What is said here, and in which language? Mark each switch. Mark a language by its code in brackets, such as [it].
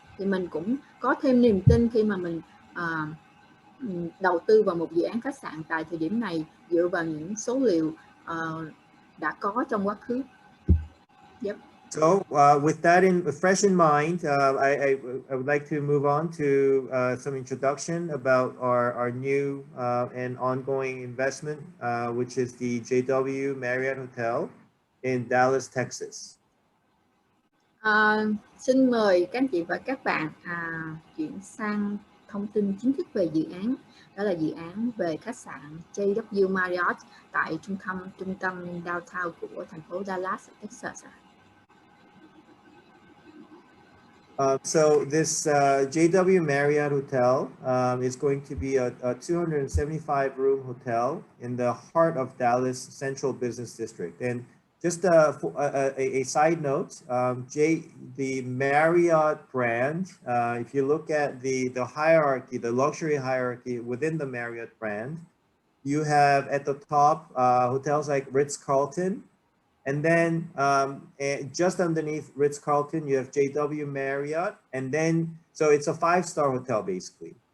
[vi] Thì mình cũng có thêm niềm tin khi mà mình đầu tư vào một dự án khách sạn tại thời điểm này dựa vào những số liệu đã có trong quá khứ. [en] Yep. So with that fresh in mind, I would like to move on to some introduction about our new and ongoing investment, which is the JW Marriott Hotel in Dallas, Texas. [vi] Xin mời các anh chị và các bạn chuyển sang thông tin chính thức về dự án. Đó là dự án về khách sạn JW Marriott tại trung tâm downtown của thành phố Dallas, Texas. [en] So this JW Marriott Hotel is going to be a 275 room hotel in the heart of Dallas Central Business District. And just a side note, the Marriott brand, if you look at the hierarchy, the luxury hierarchy within the Marriott brand, you have at the top hotels like Ritz-Carlton, and then just underneath Ritz-Carlton, you have JW Marriott, and then so it's a 5-star hotel basically.